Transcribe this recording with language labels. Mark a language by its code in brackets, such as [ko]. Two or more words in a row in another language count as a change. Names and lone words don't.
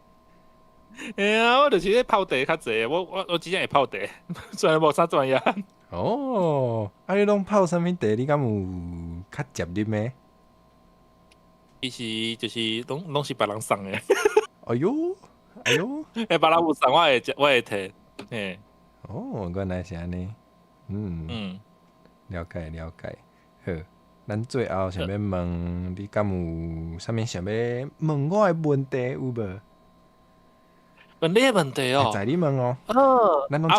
[nan] 我就是咧泡茶较济，我真正会泡茶，虽然无啥专业。哦，你拢泡啥物茶？你敢有较接啉的？其实就是拢是别人送的，哎哟，别人有送我会摕，嘿。哦，原来是安尼。了解。好，咱最后想要问你，敢有啥物想要问我的问题有无？问你的问题哦。在你问哦。咱拢